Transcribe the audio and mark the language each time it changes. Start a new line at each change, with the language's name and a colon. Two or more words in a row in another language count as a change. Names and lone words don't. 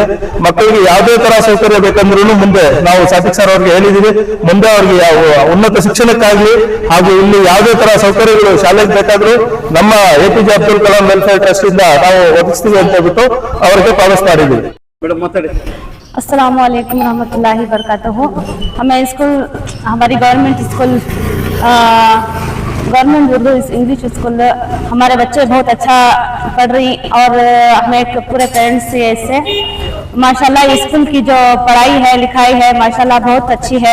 Kannada: ಮಕ್ಕಳಿಗೆ ಯಾವುದೇ ತರ ಸೌಕರ್ಯ ಬೇಕಂದ್ರೂ ಮುಂದೆ ನಾವು ಸಾದಿಕ್ ಸರ್ ಅವ್ರಿಗೆ ಹೇಳಿದೀವಿ, ಮುಂದೆ ಅವ್ರಿಗೆ ಯಾವ ಉನ್ನತ ಶಿಕ್ಷಣಕ್ಕಾಗ್ಲಿ ಹಾಗೂ ಇಲ್ಲಿ ಯಾವುದೇ ತರ ಸೌಕರ್ಯಗಳು ಶಾಲೆಗೆ ಬೇಕಾದ್ರೂ ನಮ್ಮ APJ ಅಬ್ದುಲ್ ಕಲಾಂ ವೆಲ್ಫೇರ್ ಟ್ರಸ್ಟ್ ಇಂದ ನಾವು ಒದಗಿಸ್ತೀವಿ ಅಂತ ಹೇಳ್ಬಿಟ್ಟು ಅವರಿಗೆ ಪ್ರಾಮಿಸ್ ಮಾಡಿದ್ದೀವಿ. ಮೇಡಮ್ ಮಾತಾಡಿ.
Arabic: السلام عليكم رحمة الله بركاته.
Hindi: हमें स्कूल, हमारी
English: government school, Government Urdu English School,
Hindi: हमारे बच्चे बहुत अच्छा पढ़ रही और हमें पूरे पेरेंट्स से इससे माशाल्लाह स्कूल की जो पढ़ाई है लिखाई है माशाल्लाह बहुत अच्छी है।